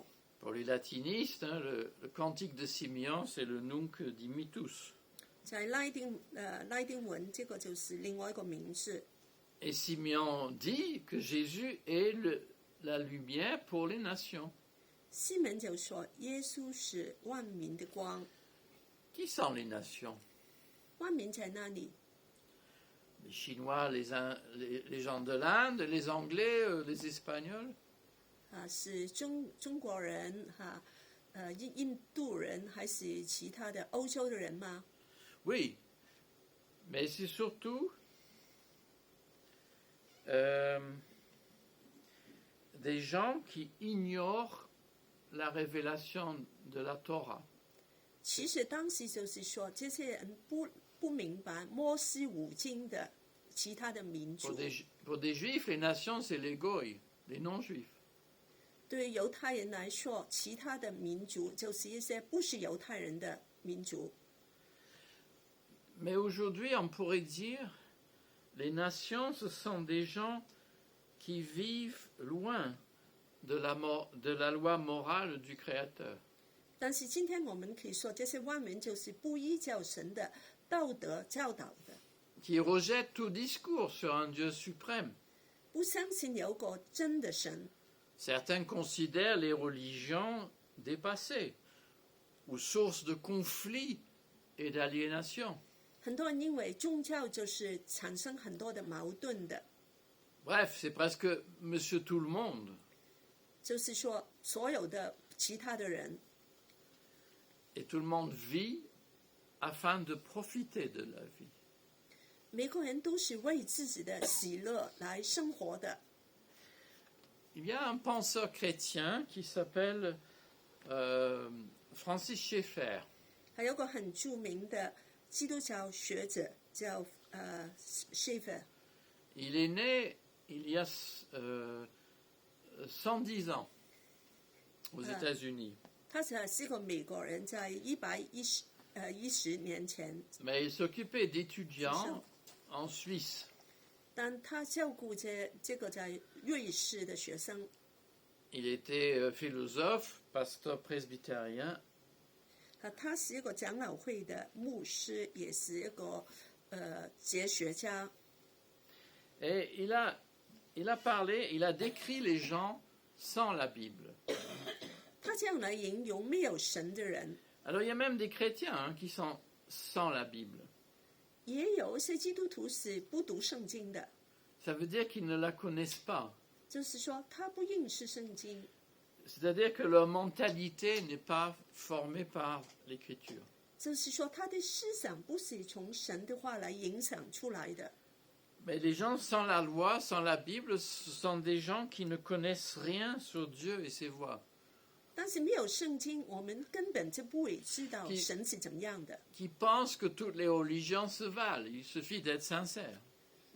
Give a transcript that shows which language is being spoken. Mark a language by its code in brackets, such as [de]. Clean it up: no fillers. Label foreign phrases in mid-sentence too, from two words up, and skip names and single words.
[fr] Pour les latinistes, le cantique de Siméon, c'est le Nunc Dimittus. [zh] 在拉丁文，这个就是另外一个名字。 [fr] Et Siméon dit que Jésus est la lumière pour les nations. [zh] 西门就说，耶稣是万民的光。 [fr] Qui sont les nations? [zh] 万民在哪里？ [fr] Les Chinois, les gens de l'Inde, les Anglais, les Espagnols. [zh] 是中国人印度人，还是其他的欧洲的人吗？ [fr] Oui, mais c'est surtout des gens qui ignorent la révélation de la Torah. [zh] 其实当时就是说，这些人不明白摩西五经的其他的民族。 [fr] Pour des juifs, les nations, c'est les goïs, les non-juifs. [zh] 对犹太人来说，其他的民族就是一些不是犹太人的民族。 [fr] Mais aujourd'hui, on pourrait dire, les nations, ce sont des gens qui vivent loin de la loi morale du Créateur. [zh] 但是今天我们可以说，这些万民就是不依照神的道德教导的， [fr] Qui rejettent tout discours sur un Dieu suprême. [zh] 不相信有个真的神。 [fr] Certains considèrent les religions dépassées ou source de conflits et d'aliénation. [zh] 很多人因为宗教就是产生很多的矛盾的， [fr] Bref, c'est presque Monsieur Tout le Monde. [zh] 就是说所有的其他的人， [fr] Et tout le monde vit afin de profiter de la vie. [zh] 每个人都是为自己的喜乐来生活的。 [fr] Il y a un penseur chrétien qui s'appelle Francis Schaeffer. [zh] 还有个很著名的基督教学者叫Schaeffer， [fr] Il est né il y a 110 ans aux États-Unis. [zh] 他是个美国人，在110年前， [fr] Mais il s'occupait d'étudiants en Suisse. [zh] 但他照顾这个在瑞士的学生。 [fr] Il était philosophe, pasteur presbytérien. [zh] 他是一个长老会的牧师，也是一个哲学家。 [fr] Et il a parlé, il a décrit les gens sans la Bible. [zh] 他这样来形容没有神的人。 [fr] Alors il y a même des chrétiens qui sont sans la Bible. [zh] 也有一些基督徒是不读圣经的， [fr] Ça veut dire qu'ils ne la connaissent pas. [zh] 就是说他不认识圣经， [fr] C'est-à-dire que leur mentalité n'est pas formée par l'Écriture. [zh] 就是说他的思想不是从神的话来影响出来的。 [fr] Mais les gens sans la loi, sans la Bible, ce sont des gens qui ne connaissent rien sur Dieu et ses voies. [zh] 但是没有圣经，我们根本就不会知道神是怎么样的。 [fr] Qui pensent que toutes les religions se valent. Il suffit d'être sincère.